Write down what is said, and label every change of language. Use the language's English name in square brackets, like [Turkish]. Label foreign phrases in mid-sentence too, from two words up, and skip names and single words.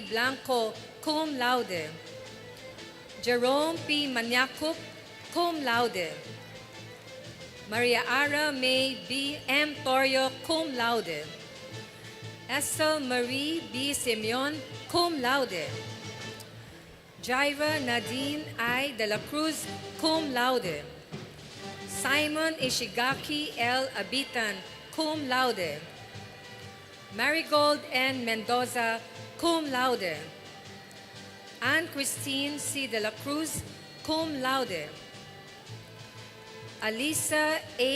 [Latin] Blanco, cum laude, Jerome P. Maniacup, cum laude, Maria Ara May B. M. Torio, cum laude, Estelle Marie B. Simeon, cum laude, Jaira Nadine I. De la Cruz, cum laude, Simon Ishigaki L. Abitan, cum laude, Marigold N. Mendoza, cum laude, Anne Christine C. De la Cruz, cum laude, Alisa A.